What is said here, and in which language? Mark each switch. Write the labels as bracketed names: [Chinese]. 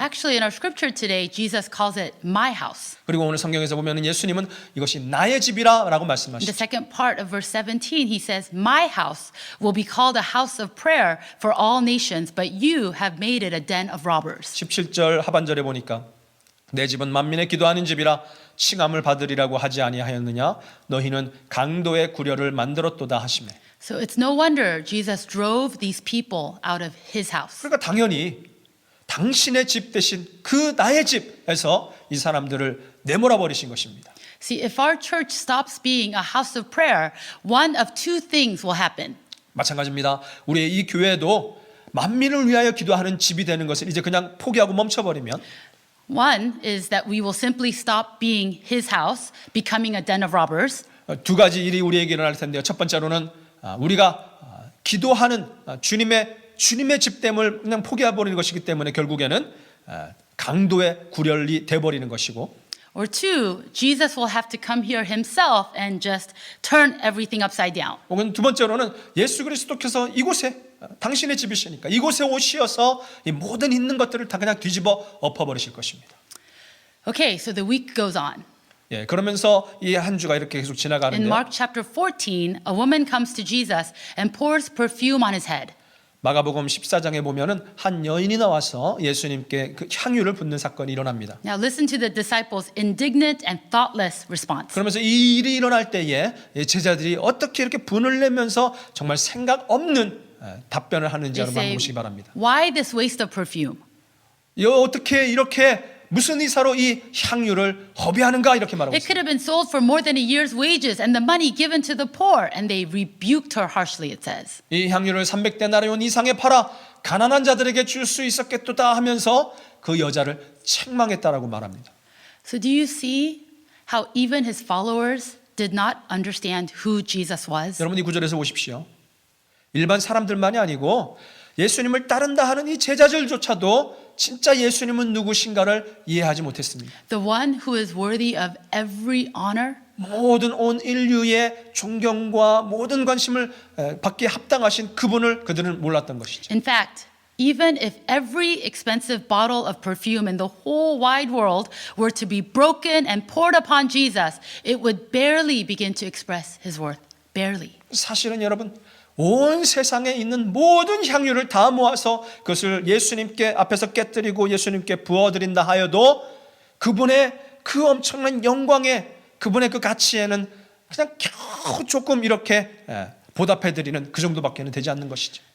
[English] Actually, in our scripture today, Jesus calls it my house. [Korean] 그리고 오늘 성경에서 보면 예수님은 이것이 나의 집이라고 [English] In the [Korean] 말씀하시죠. [English] second part of verse 17, he says, my house will be called a house of prayer for all nations, but you have made it a den of robbers. [Korean] 17절 하반절에 보니까 내 집은 만민의 기도하는 집이라 칭함을 받으리라고 하지 아니하였느냐 너희는 강도의 구려를 만들었도다 하시매. [English] So it's no wonder Jesus drove these people out of his house. [Korean] 그러니까 당연히 당신의 집 대신 그 나의 집에서 이 사람들을 내몰아 버리신 것입니다. [English] See, if our church stops being a house of prayer, one of two things will happen. [Korean] 마찬가지입니다. 우리의 이 교회도 만민을 위하여 기도하는 집이 되는 것을 이제 그냥 포기하고 멈춰버리면 [English] One is that we will simply stop being his house, becoming a den of robbers. [Korean] 두 가지 일이 우리에게 일어날 텐데요. 첫 번째로는 우리가 기도하는 주님의 집됨을 그냥 포기해버리는 것이기 때문에 결국에는 강도의 구렬이 돼버리는 것이고 [English] Or two, Jesus will have to come here himself and just turn everything upside down. [Korean] 혹은 두 번째로는 예수 그리스도께서 이곳에 당신의 집이시니까 이곳에 오시어서 이 모든 있는 것들을 다 그냥 뒤집어 엎어버리실 것입니다. [English] Okay, so the week goes on. [Korean] 예, 그러면서 이 한 주가 이렇게 계속 [English] In [Korean] 지나가는데 [English] Mark chapter 14, a woman comes to Jesus and pours perfume on his head. [Korean] 마가복음 14장에 보면은 한 여인이 나와서 예수님께 그 향유를 붓는 사건이 일어납니다. [English] Now listen to the disciples' indignant and thoughtless response. [Korean] 그러면서 이 일이 일어날 때에 제자들이 어떻게 이렇게 분을 내면서 정말 생각 없는 답변을 하는지 [English] They [Korean] 여러분 [English] say, [Korean] 보시기 바랍니다. [English] why this waste of perfume? [Korean] 어떻게 이렇게 무슨 이사로 이 향유를 허비하는가 이렇게 말하고 [English] It could have been sold for more than a year's wages and the money given to the poor. And they rebuked her harshly, it says. [Korean] 이 향유를 300데나리온 이상에 팔아 가난한 자들에게 줄 수 있었겠도다 하면서 그 여자를 책망했다라고 말합니다. [English] So do you see how even his followers did not understand who Jesus was? [Korean] 여러분 이 구절에서 보십시오. 일반 사람들만이 아니고 예수님을 따른다 하는 이 제자들조차도 진짜 예수님은 누구신가를 이해하지 못했습니다. [English] The one who is worthy of every honor, [Korean] 모든 온 인류의 존경과 모든 관심을 받기에 합당하신 그분을 그들은 몰랐던 것이죠. [English] in fact, even if every expensive bottle of perfume in the whole wide world were to be broken and poured upon Jesus, it would barely begin to express his worth. Barely. [Korean] 사실은 여러분 온 세상에 있는 모든 향유를 다 모아서 그것을 예수님께 앞에서 깨뜨리고 예수님께 부어드린다 하여도 그분의 그 엄청난 영광에 그분의 그 가치에는 그냥 겨우 조금 이렇게 보답해드리는 그 정도밖에는 되지 않는 것이죠.